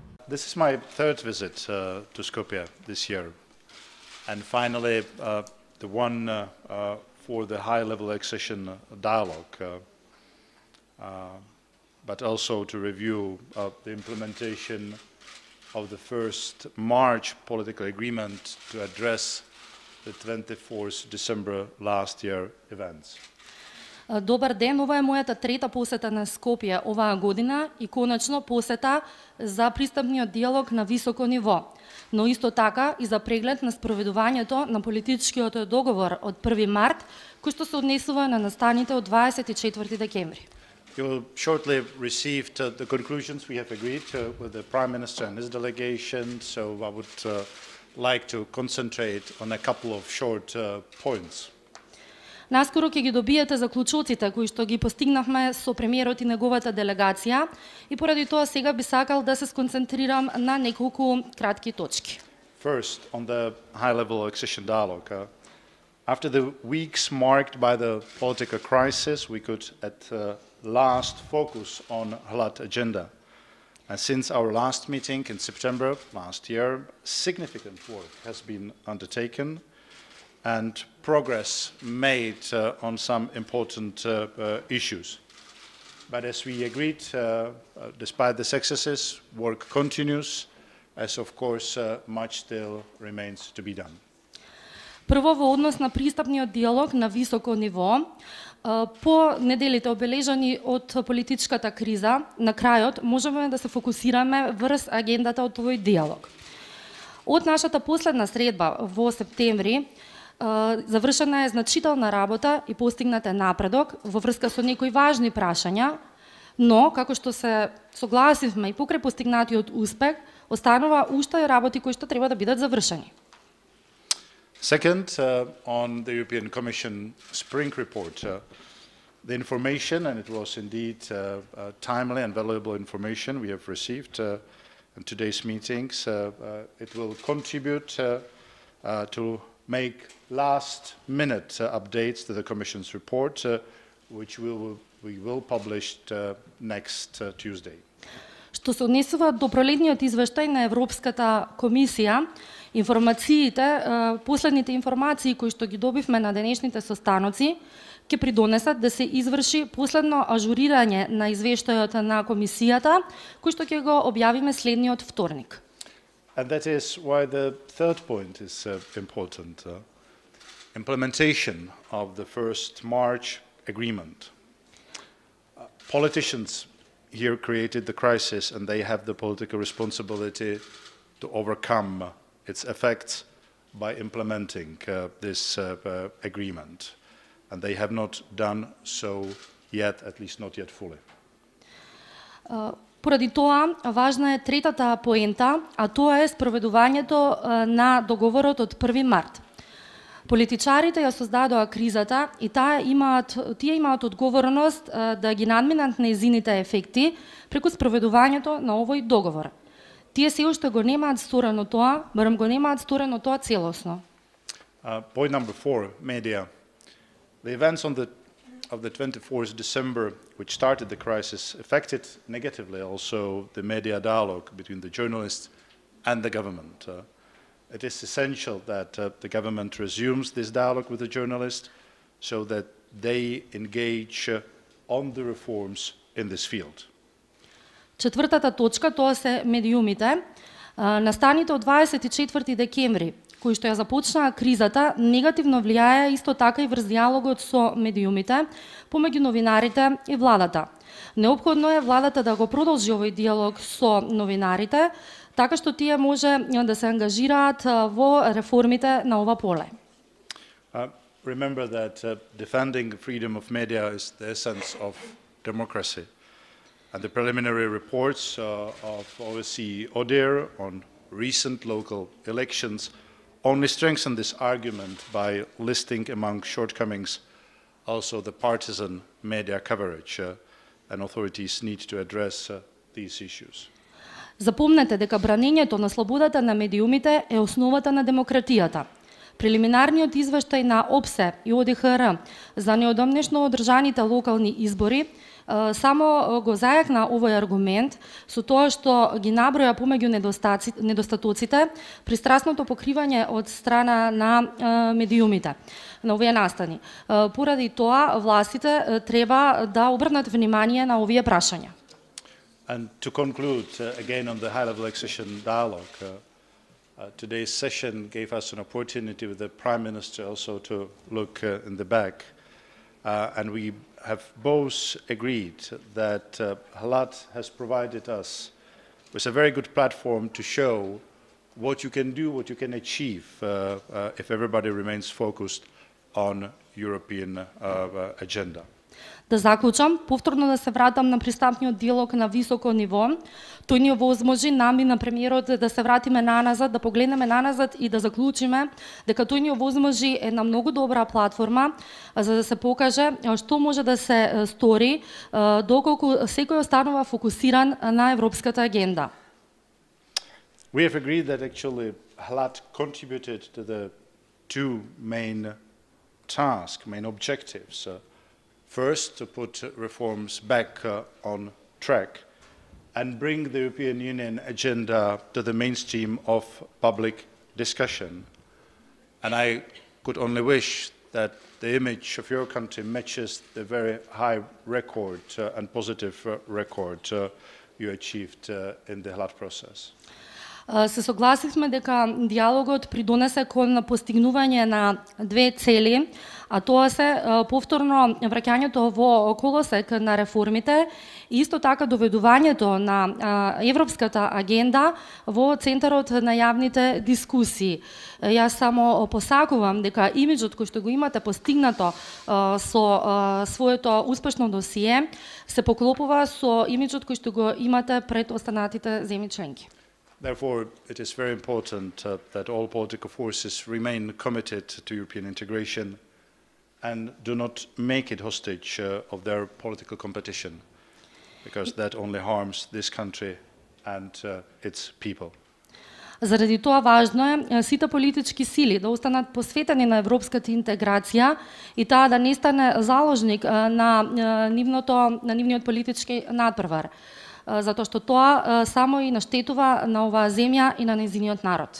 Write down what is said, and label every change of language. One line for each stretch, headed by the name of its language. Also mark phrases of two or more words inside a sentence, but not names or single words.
English: This is my third visit to Skopje this year. And finally, the one for the high-level accession dialogue, but also to review the implementation of the first March political agreement to address the 24th December last year events.
Macedonian: Добар ден, ова е мојата трета посета на Скопје оваа година и конечно посета за пристапниот диалог на високо ниво, но исто така и за преглед на спроведувањето на политичкиот договор од 1 март, кој што се однесува на настаните од 24 декември.
English: You will shortly receive the conclusions we have agreed with the Prime Minister and his delegation, so I would like to concentrate on a couple of short points.
Macedonian: Наскоро ќе ги добиете заклучоците кои што ги постигнавме со премиерот и неговата делегација и поради тоа сега би сакал да се сконцентрирам на неколку кратки точки.
English: First, on the high-level accession dialogue. After the weeks marked by the political crisis, we could at last focus on HLAT agenda. And since our last meeting in September last year, significant work has been undertaken and progress made on some important issues. But as we agreed, despite the successes, work continues, as of course much still remains to be done.
Macedonian: Прво во однос на пристапниот диалог на високо ниво, по неделите обележани од политичката криза, на крајот можеме да се фокусираме врз агендата од овој диалог. Од нашата последна средба во септември, завршена е значителна работа и постигнат е напредок во врска со некои важни прашања, но, како што се согласивме и покрај постигнатиот успех, останува уште работи кои што треба да бидат завршени.
English: Second, on the European Commission Spring Report, the information, and it was indeed timely and valuable information we have received in today's meetings, it will contribute to make last-minute updates to the Commission's report, which we will publish next Tuesday.
Macedonian: Што се однесува до пролетниот извештај на Европската комисија, последните информации кои што ги добивме на денешните состаноци, ќе придонесат да се изврши последно ажурирање на извештајот на комисијата, кој што ќе го објавиме следниот вторник.
English: And that is why the third point is important. Implementation of the first March agreement. Politicians here created the crisis and they have the political responsibility to overcome its effects by implementing this agreement. And they have not done so yet, at least not yet fully.
Macedonian: Поради тоа, важна е третата поента, а тоа е спроведувањето на договорот од 1 март. Политичарите ја создадоа кризата и тие имаат одговорност да ги надминат нејзините ефекти преку спроведувањето на овој договор. Тие се уште го немаат сторено тоа, барем го немаат сторено тоа целосно.
English: Point number 4, media. The events of the 24th December, which started the crisis, affected negatively also the media dialogue between the journalists and the government. It is essential that the government resumes this dialogue with the journalists so that they engage on the reforms in this field.
Macedonian: Четвртата точка, тоа се медиумите. Настаните од 24 декември, кои што ја започнаа кризата, негативно влијаја исто така и врз диалогот со медиумите, помеѓу новинарите и владата. Неопходно е владата да го продолжи овој диалог со новинарите, така што тие може да се ангажираат во реформите на ова поле.
English: Remember that defending freedom of media is the essence of democracy. And the preliminary reports of OSCE ODIHR on recent local elections only strengthen this argument by listing among shortcomings also the partisan media coverage, and authorities need to address these issues.
Macedonian: Запомнете дека бранењето на слободата на медиумите е основата на демократијата. Прелиминарниот извештај на ОПСЕ и ОДХР за неодамнешно одржаните локални избори само го зајакна овој аргумент со тоа што ги наброја помеѓу недостатоците пристрасното покривање од страна на медиумите на овие настани. Поради тоа властите треба да обрнат внимание на овие прашања.
English: And to conclude, again on the high-level accession dialogue, today's session gave us an opportunity with the Prime Minister also to look in the back. And we have both agreed that Halat has provided us with a very good platform to show what you can do, what you can achieve if everybody remains focused on European agenda.
Macedonian: Да заклучам, повторно да се вратам на пристапниот диалог на високо ниво. Тој ни овозможи нами на премиерот да се вратиме наназад, да погледнеме наназад и да заклучиме дека тој ни овозможи една многу добра платформа за да се покаже што може да се стори доколку секој останува фокусиран на европската агенда.
English: We have agreed that actually Halat contributed to the two main tasks, main objectives. First, to put reforms back on track and bring the European Union agenda to the mainstream of public discussion. And I could only wish that the image of your country matches the very high record and positive record you achieved in the Halat process.
Macedonian: Се согласивме дека диалогот придонесе кон постигнување на две цели, а тоа се повторно враќањето во колосек на реформите и исто така доведувањето на европската агенда во центарот на јавните дискусии. Јас само посакувам дека имиджот кој што го имате постигнато со своето успешно досие се поклопува со имиджот кој што го имате пред останатите земји членки.
English: Therefore, it is very important that all political forces remain committed to European integration and do not make it hostage of their political competition, because that only harms this country and its people.
Macedonian: Заради тоа важно е сите политички сили да останат посветени на европската интеграција и таа да не стане заложник на нивниот политички надпревар, затоа што тоа само и наштетува на оваа земја и на нејзиниот народ.